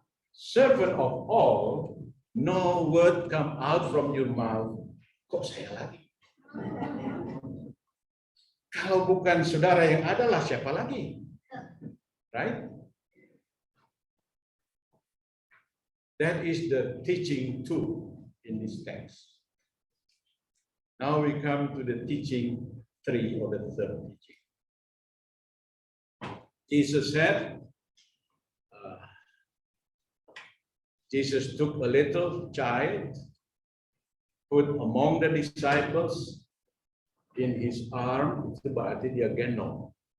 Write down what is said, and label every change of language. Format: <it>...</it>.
<en>Servant of all, no word come out from your mouth.</en> <id>Kok saya lagi? Kalau bukan saudara yang adalah siapa lagi? Right?</id> <en>That is the teaching 2 in this text. Now we come to the teaching 3, or the third teaching. Jesus said, Jesus took a little child, put among the disciples, in his arm,</en> <id>itu berarti dia gendong.</id>